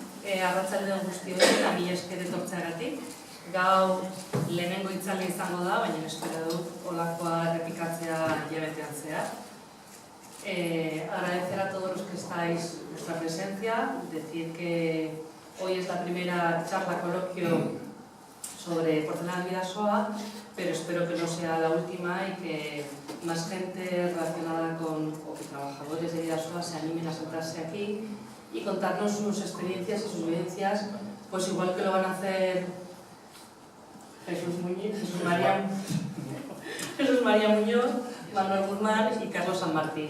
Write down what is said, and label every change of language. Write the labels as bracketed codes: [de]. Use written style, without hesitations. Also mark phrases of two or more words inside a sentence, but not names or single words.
[eu] Arratsaldeon guztioi eta mila esker etortzeagatik. Gaur lehenengo hitzaldia izango da, baina espero dut holakoa errepikatzea hilabetean zehar. [es] Agradecer a todos los que estáis vuestra presencia, decir que hoy es la primera charla coloquio sobre Porcelana Bidasoa, pero espero que no sea la última y que más gente relacionada con o que trabajadores de Bidasoa se animen a sentarse aquí y contarnos sus experiencias y sus vivencias, pues igual que lo van a hacer Jesús María Muñoz, Manuel Guzmán y Carlos San Martín.